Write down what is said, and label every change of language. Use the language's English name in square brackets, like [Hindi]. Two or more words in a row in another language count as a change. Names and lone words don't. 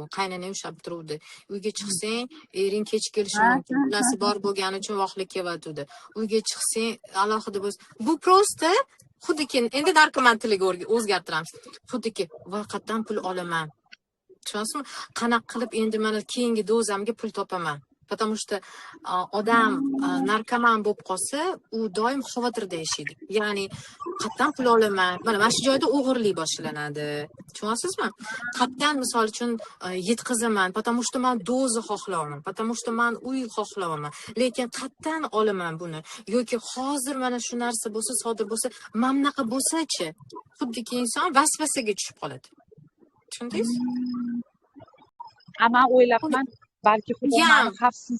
[Uzbek] Qaynonang ushlab turuvdi. Uyga chiqsang, ering kech kelishi mumkin. Bolasi bor bo'lgani uchun vaqtlik kelayotdi. Uyga chiqsang, alohida bo'lsa, bu prosta xuddiki endi narkoman tiliga o'zgartiramiz. Xuddiki, voy qayerdan pul olaman? Tushundingizmi? Qanaqa qilib endi mana keyingi dozamga pul topaman? [Russian] Потому что [Uzbek] odam narkoman bo'lib qolsa, u doim xavotirda yashaydi. Ya'ni qayerdan pul olaman? Mana shu joyda o'g'irlik boshlanadi. Tushunyapsizmi? Qayerdan misol uchun yetkazaman? [Russian] Потому что [Uzbek] men doza xohlayman. [Russian] Потому что [Uzbek] men uy xohlayman. Lekin qayerdan olaman buni? Yoki hozir mana shu narsa bo'lsa, sodir bo'lsa, mana bunaqa bo'lsa-chi? Xuddiki inson vasvasaga tushib qoladi. Tushundingiz? Ama o'ylabman, balki xudo meni xavfsiz.